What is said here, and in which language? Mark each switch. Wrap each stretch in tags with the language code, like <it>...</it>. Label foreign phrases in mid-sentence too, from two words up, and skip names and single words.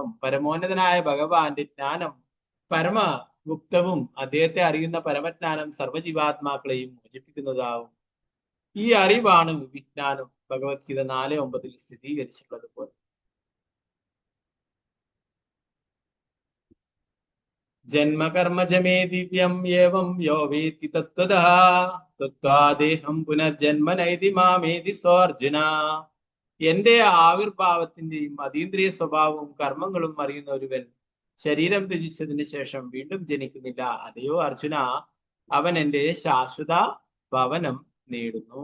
<ml>പരമോന്നതനായ ഭഗവാന്റെ ജ്ഞാനം പരമഗുപ്തവും അദ്ദേഹത്തെ അറിയുന്ന പരമജ്ഞാനം സർവ്വജീവാത്മാക്കളെയും മോചിപ്പിക്കുന്നതാവും. ഈ അറിവാണ് വിജ്ഞാനം. ഭഗവത്ഗീത 4:9 സ്ഥിരീകരിച്ചിട്ടുള്ളതുപോലെ</ml> <sa>ജന്മകർമ്മജമേ ദിവ്യം ഏവം യോ വേത്തി തത്വതഃ തത്വാദേഹം പുനർജന്മ നൈതി മാമേതി സോർജുന.</sa> <ml>എന്റെ ആവിർഭാവത്തിന്റെയും അതീന്ദ്രിയ സ്വഭാവവും കർമ്മങ്ങളും അറിയുന്ന ഒരുവൻ ശരീരം ത്യജിച്ചതിന് ശേഷം വീണ്ടും ജനിക്കുന്നില്ല. അതെയോ അർജുന, അവൻ എന്റെ ശാശ്വത ഭവനം നേടുന്നു.</ml>